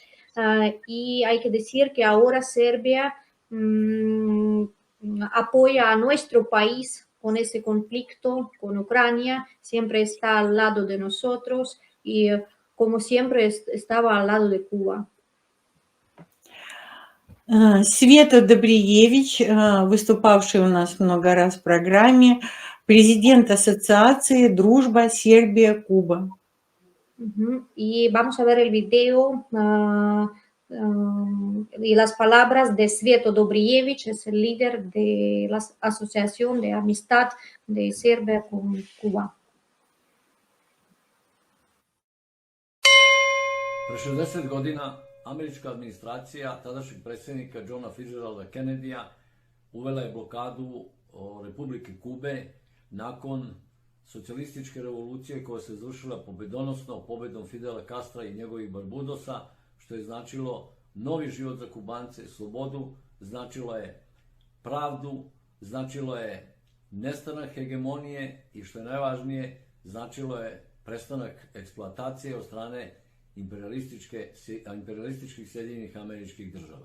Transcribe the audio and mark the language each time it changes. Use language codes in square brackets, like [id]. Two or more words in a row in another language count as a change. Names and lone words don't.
[es] Y hay que decir que ahora Serbia apoya a nuestro país con ese conflicto con Ucrania, siempre está al lado de nosotros y como siempre estaba al lado de Cuba. [ru] Света Добриевич, выступавшая у нас много раз в программе, президент Ассоциации «Дружба Сербия-Куба». [es] Y vamos a ver el video y las palabras de Sveto Dobrijević, es el líder de la Asociación de Amistad de Serbia con Cuba. [sr] Pre 60 godina američka administracija tadašnjeg predsjednika Johna Fitzgeralda Kennedyja uvela je blokadu Republike Kube nakon socijalističke revolucije koja se završila pobedonosno pobedom Fidela Castra i njegovih Barbudosa, što je značilo novi život za Kubance, slobodu, značilo je pravdu, značilo je nestanak hegemonije i što je najvažnije, značilo je prestanak eksploatacije od strane imperialističkih Sjedinjenih Američkih Država.